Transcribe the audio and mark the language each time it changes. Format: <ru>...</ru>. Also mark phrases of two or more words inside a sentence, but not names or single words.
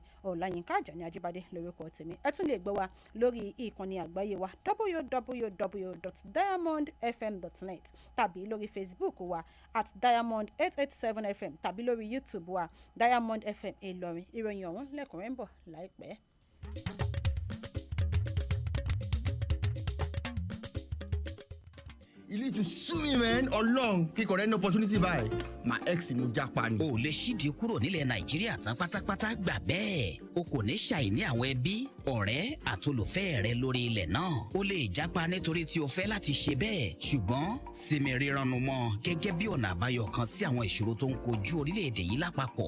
<yo>Ọláyínká Ajani Ajibade lórúkọ tèmi. Ẹ tún lè gbọ́ wa lórí ìkànnì àgbáyé wa www.diamondfm.net tàbí lórí Facebook wa @Diamond 887 FM tàbí lórí YouTube wa Diamond FM Ìlọrin. Ìròyìn ọ̀hún lẹ́kùnrẹ́rẹ́ ń bọ̀ láìpẹ́.</yo> <en>You need to sue me, man.</en> <yo>Ọlọ́run kí</yo> <en>correct opportunity</en> <yo>báyìí.</yo> <en>My ex</en> <yo>ni mo japa ni. O lè ṣídìí kúrò nílẹ̀ Nàìjíríà tán pátápátá gbà bẹ́ẹ̀. O kò ní ṣàìní àwọn ẹbí, ọ̀rẹ́ àtolùfẹ́ rẹ lórí ilẹ̀ náà. O lè japa nítorí tí o fẹ́ láti ṣe bẹ́ẹ̀. Ṣùgbọ́n sinmi rírannu mọ́ gẹ́gẹ́ bí ọ̀nà àbáyọ kan sí àwọn ìṣòro tó ń kojú orílẹ̀-èdè yìí lápapọ̀.</yo>